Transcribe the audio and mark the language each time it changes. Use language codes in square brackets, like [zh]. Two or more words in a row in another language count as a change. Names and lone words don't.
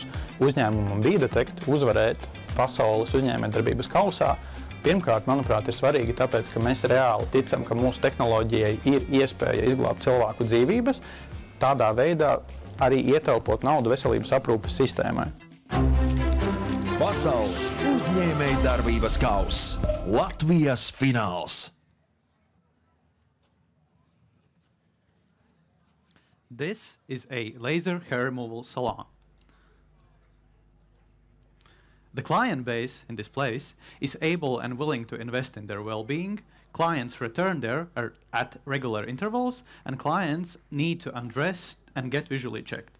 [lv] Uzņēmumam Bdetect uzvarēt Pasaules Uzņēmējdarbības kausā, pirmkārt, manuprāt, ir svarīgi tāpēc, ka mēs reāli ticam, ka mūsu tehnoloģijai ir iespēja izglābt cilvēku dzīvības, tādā veidā arī ietaupot naudu veselības aprūpes sistēmai. Pasaules Uzņēmējdarbības kauss Latvijas fināls. [en] This is a laser hair removal salon. The client base in this place is able and willing to invest in their well-being. Clients return there at regular intervals, and clients need to undress and get visually checked.